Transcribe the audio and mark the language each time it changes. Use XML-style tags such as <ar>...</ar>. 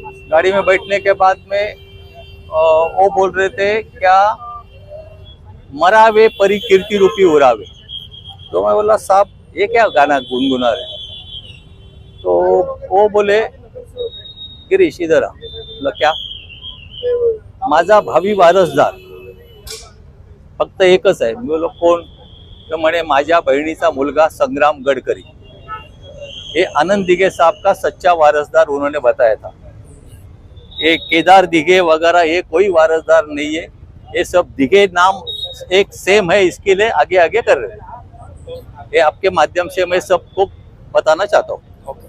<hi>गाड़ी में बैठने के बाद में वो बोल रहे थे क्या</hi> <mr>मरावे परी कीर्ति रूपी उरावे।</mr> <hi>तो मैं बोला साहब ये क्या गाना गुनगुना रहे, तो वो बोले गिरीश इधर आ। बोला क्या,</hi> <mr>माझा भावी वारसदार फक्त एकच आहे। मी बोलो कोण, तर म्हणे माझ्या बहिणीचा मुलगा संग्राम गडकरी।</mr> <hi>ये आनंद दिघे साहब का सच्चा वारसदार उन्होंने बताया था। ये केदार दिघे वगैरह ये कोई वारसदार नहीं है, ये सब दिघे नाम एक सेम है, इसके लिए आगे आगे कर रहे हैं। ये आपके माध्यम से मैं सबको बताना चाहता हूँ।</hi>